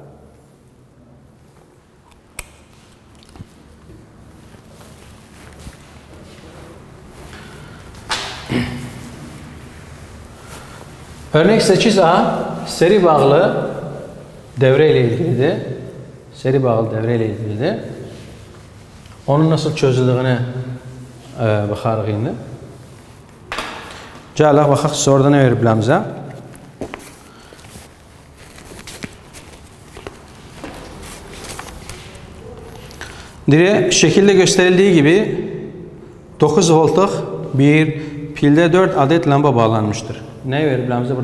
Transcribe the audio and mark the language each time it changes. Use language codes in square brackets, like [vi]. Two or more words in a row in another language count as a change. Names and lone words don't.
[tr] Örnek 8A seri bağlı devre ile ilgilidir. Seri bağlı devre ile ilgilidir. Onun nasıl çözüldüğünü [az] baxarıq indi. Gələk baxaq soruda nə veriblər bizə? [tr] Şekilde gösterildiği gibi 9 voltluk bir pilde 4 adet lamba bağlanmıştır. [az] Ne veriblər bizə?